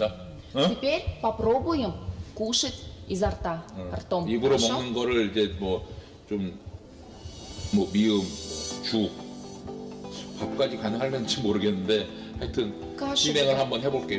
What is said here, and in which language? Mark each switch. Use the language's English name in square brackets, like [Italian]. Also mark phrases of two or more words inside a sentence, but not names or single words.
[Korean] 어? [Russian] Теперь попробуем кушать изо рта, ртом. [Korean] 입으로 [Russian] Хорошо? [Korean] 먹는 거를 이제 미음, 죽, 밥까지 가능할는지 모르겠는데 하여튼 [Russian] Кашу [Korean] 진행을 [Russian] вот [Korean] 한번 해볼게요.